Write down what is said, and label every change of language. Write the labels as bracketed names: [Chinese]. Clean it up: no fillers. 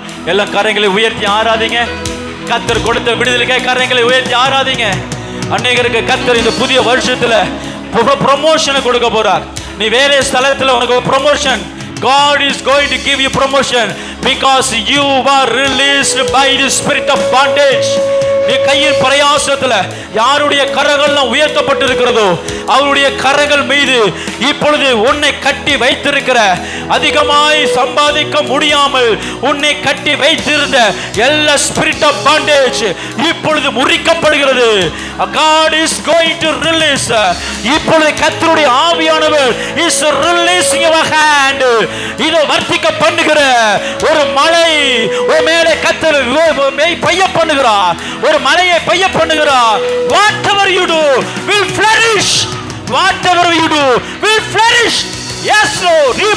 [Tamil] எல்லா கரங்களை உயர்த்தி ஆராதிங்க. கர்த்தர் கொடுத்த விடுதலைக்காக கரங்களை உயர்த்தி ஆராதிங்க. அநேகருக்கு கர்த்தர் இந்த புதிய வருஷத்துல ப்ரமோஷனை கொடுக்க போறார். நீ வேற ஸ்தலத்துல உனக்கு promotion. [English] God is going to give you promotion because you were released by the spirit of bondage. [Tamil] நீ கையின் பிரயாசத்துல யாருடைய கரங்கள்லாம் உயர்த்தப்பட்டிருக்கிறதோ அவருடைய கரங்கள் மீது இப்பொழுது உன்னை கட்டி வைத்திருக்கிற, அதிகமாய் சம்பாதிக்க முடியாமல் உன்னை கட்டி வைத்திருந்த எல்லா [English] spirit of bondage [Tamil] இப்பொழுது முறிக்கப்படுகிறது. [English] God is going to release. [Tamil] இப்பொழுது கர்த்தருடைய ஆவியானவர் [English] is releasing your hand. [Tamil] இதோ வர்த்திக்க பண்ணுகிற ஒரு மழை உன் மேலே கர்த்தர் பெய்ய பண்ணுகிறார். ஒரு மழையை பெய்ய பண்ணுகிறார். [English] Whatever you do will flourish. Whatever you do will flourish. Yes Lord.